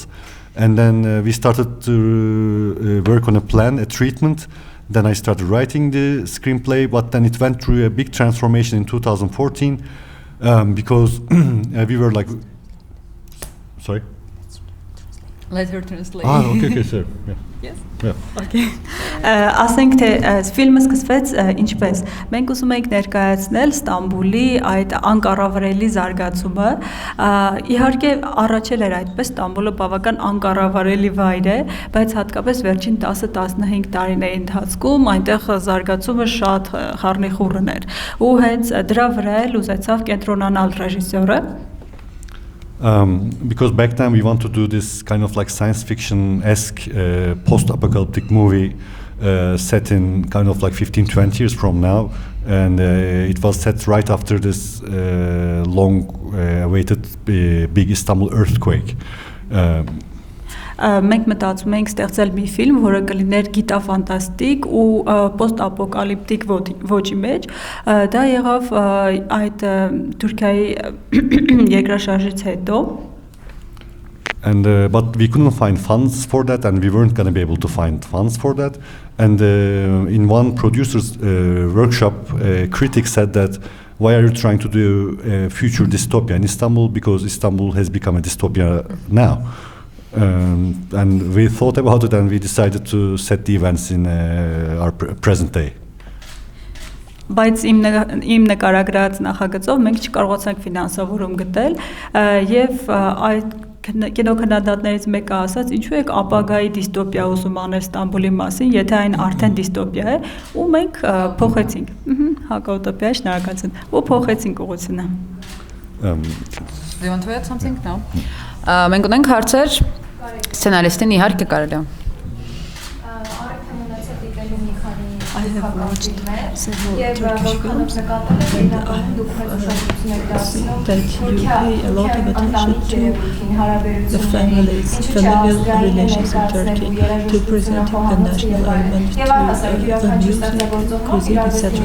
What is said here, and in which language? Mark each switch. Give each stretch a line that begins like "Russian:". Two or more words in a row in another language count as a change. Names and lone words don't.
English: And then we started to work on a plan, a treatment. Then I started writing the screenplay, but then it went through a big transformation in 2014 because we were like, sorry? Let her translate. Okay, sir. Yeah. Yes. Yeah. Okay.
Armenian: Ասենք թե ֆիլմը սկսվեց ինչպես մենք ուզում ենք ներկայացնել Ստամբուլի այդ անկառավարելի զարգացումը իհարկե առաջել էր այդպես Ստամբուլը բավական անկառավարելի վայր է բայց հատկապես վերջին 10-15 տարիների ընթացքում այնտեղ զարգացումը շատ խառնիխուռն էր ու հենց դրա վրա էլ ուզեցավ կենտրոնանալ ռեժիսորը
English: because back then we want to do this kind of like science fiction-esque post-apocalyptic movie set in kind of like 15-20 years from now, and it was set right after this long-awaited big Istanbul earthquake.
Armenian: Մենք մտածում ենք ստեղծել մի ֆիլմ, որը կլիներ գիտաֆանտաստիկ ու post-apocalyptic ոճի մեջ, դա եղավ այդ Թուրքիայի երկրաշարժից հետո
English: And but we couldn't find funds for that, and we weren't going to be able to find funds for that. And in one producer's workshop, a critic said that, why are you trying to do a future dystopia in Istanbul? Because Istanbul has become a dystopia now. And we thought about it, and we decided to set the events in our present day.
Armenian: Բայց իմ նկարագրած նախագծով մենք չկարողացանք ֆինանսավորում գտել եւ այդ կինոքննադատներից մեկը ասաց ինչու եք ապագայի դիստոպիա ուզում անել Ստամբուլի մասին եթե այն արդեն դիստոպիա է ու մենք փոխեցինք հակաուտոպիա շնորհակալություն ու փոխեցինք ուղղությունը
English: Do you want to add something now?
Armenian: Մենք ունենք հարցեր սցենարիստին իհարկե կարելի է
English: I have watched several Turkish films and I have seen that you pay a lot of attention to the familial relations in Turkey, to presenting the national element, to the music, cuisine, etc.